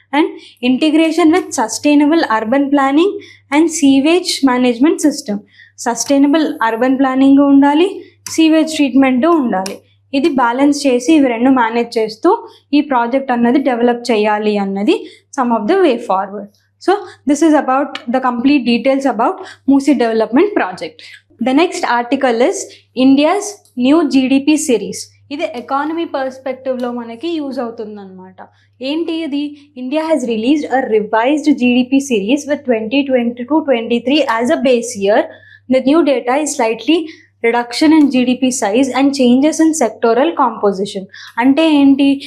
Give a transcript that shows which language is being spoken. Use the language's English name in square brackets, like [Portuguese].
[English] And integration with sustainable urban planning and sewage management system. [Telugu] Sustainable urban planning ఉండాలి, sewage treatment ఉండాలి. ఇది balance చేసి ఇవి రెండు మేనేజ్ చేస్తూ ఈ ప్రాజెక్ట్ అన్నది డెవలప్ చేయాలి అన్నది [English] Some of the way forward. So this is about the complete details about Moosi development project. The next article is India's new GDP series. [Telugu] ఇది ఎకానమీ పర్స్పెక్టివ్లో మనకి యూజ్ అవుతుంది అనమాట. ఏంటి ఇది? [English] India has released a revised GDP series with 2022-23 as a base year. The new data is slightly reduction in GDP size and changes in sectoral composition. [Telugu] అంటే ఏంటి?